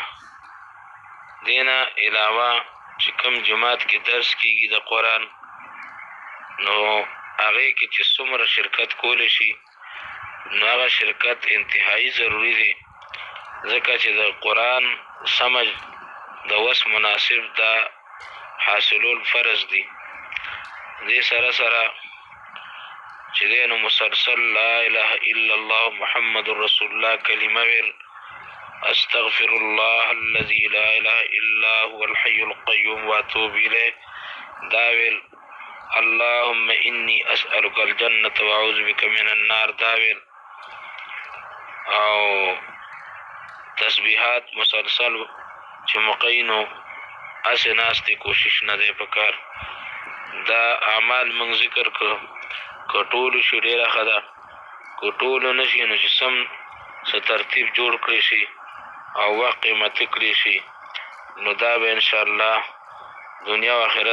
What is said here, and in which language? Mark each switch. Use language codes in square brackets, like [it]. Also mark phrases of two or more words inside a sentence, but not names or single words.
[ps] دې نه علاوه چې کوم جماعت کې درس کېږي د قرآن نو هغې کې چې څومره شرکت کولی شي نو هغه شرکت انتهایی ضروري دی، ځکه چې د قرآن سمج د وس مناسب دا حاصلول فرض دی. دې سره سره چې دی نو مسلسل [ar] لا اله الا الله محمد رسول الله [ps] کلمه ویل، [ar] استغفر الله الذي لا اله الا هو الحي القيوم واتوب الیه [ps] دا ویل، [ar] اللهم انی اسألک الجنة واعوذ بک من النار [ps] داویل او تسبیحات مسلسل چې مقینو اسې ناستې کوشش نه دی پکار. دا اعمال موږ ذکر کړو که ټولو شي ډېره ښه ده، که ټولو نه شي نو چې سم څه ترتیب جوړ کړی شي او وخت قیمتي کړی شي نو دا به انشاءالله دنیا و آخرت ګټه.